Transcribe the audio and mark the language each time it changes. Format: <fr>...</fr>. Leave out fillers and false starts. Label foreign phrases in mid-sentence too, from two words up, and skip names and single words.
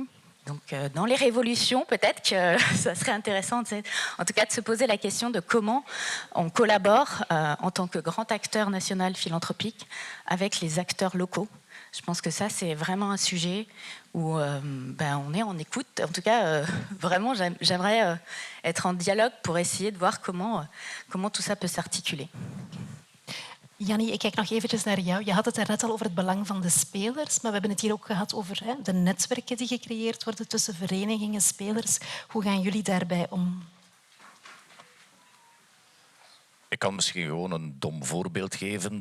<fr>Donc dans les révolutions, peut-être que ça serait intéressant, en tout cas, de se poser la question de comment on collabore en tant que grand acteur national philanthropique avec les acteurs locaux. Je pense que ça, c'est vraiment un sujet où on est en écoute. En tout cas, vraiment, j'aimerais être en dialogue pour essayer de voir comment tout ça peut s'articuler.</fr> <nl>Jannie, ik kijk nog eventjes naar jou. Je had het daarnet al over het belang van de spelers, maar we hebben het hier ook gehad over de netwerken die gecreëerd worden tussen verenigingen, spelers. Hoe gaan jullie daarbij om? Ik kan misschien gewoon een dom voorbeeld geven.</nl>